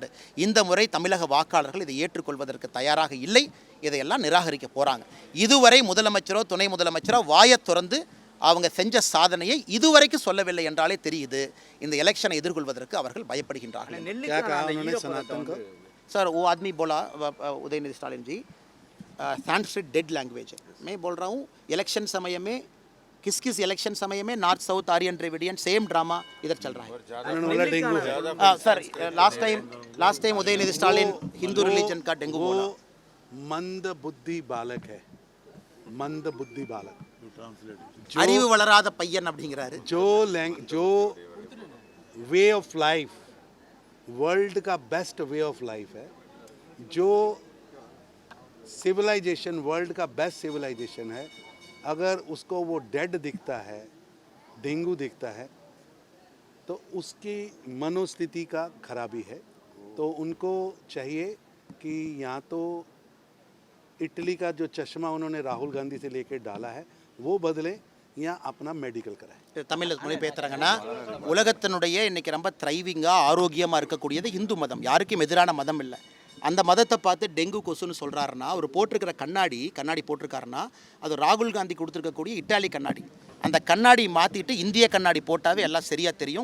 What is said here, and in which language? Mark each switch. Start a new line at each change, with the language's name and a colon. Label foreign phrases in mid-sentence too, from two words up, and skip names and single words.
Tamil: இந்த முறை தமிழக வாக்காளர்கள் இதை ஏற்றுக்கொள்வதற்கு தயாராக இல்லை. இதையெல்லாம் நிராகரிக்க போகிறாங்க. இதுவரை முதலமைச்சரோ துணை முதலமைச்சரோ வாயை திறந்து அவங்க செஞ்ச சாதனையை இதுவரைக்கும் சொல்லவில்லை என்றாலே தெரியுது இந்த எலெக்ஷனை எதிர்கொள்வதற்கு அவர்கள் பயப்படுகின்றார்கள்.
Hindi: சார் वो आदमी बोला उदयनिधि स्टालिन जी, संस्कृत
English: dead language
Hindi: है. मैं बोल रहा हूँ इलेक्शन समय में किस इलेक्शन समय में
English: north south Aryan Dravidian same drama
Hindi: इधर चल रहा है.
English: sir last time
Hindi: उदयनिधि स्टालिन
English: Hindu religion
Hindi: का डेंगू बोला. मंद बुद्धि बालक है, मंद बुद्धि बालक,
Tamil: அறிவு வளராத பையன் அப்படிங்கிறாரு.
Hindi: जो
English: way of life world
Hindi: का
English: best way of life
Hindi: है, जो
English: civilization world
Hindi: का
English: best civilization
Hindi: है, अगर उसको वो डेड दिखता है, डेंगू दिखता है, तो उसकी मनोस्थिति का खराबी है. तो उनको चाहिए कि यहाँ तो इटली का जो चश्मा उन्होंने राहुल गांधी से लेकर डाला है वो बदले, या अपना மெடிக்கல் कराए.
Tamil: தமிழ் மொழி பேசுகிறாங்கன்னா, உலகத்தினுடைய இன்றைக்கி ரொம்ப த்ரைவிங்காக ஆரோக்கியமாக இருக்கக்கூடியது இந்து மதம். யாருக்கும் எதிரான மதம் இல்லை. அந்த மதத்தை பார்த்து டெங்கு கொசுன்னு சொல்கிறாருன்னா, அவர் போட்டிருக்கிற கண்ணாடி போட்டிருக்காருன்னா அது ராகுல் காந்தி கொடுத்துருக்கக்கூடிய இட்டாலி கண்ணாடி. அந்த கண்ணாடி மாற்றிட்டு இந்திய கண்ணாடி போட்டாவே எல்லாம் சரியாக தெரியும்.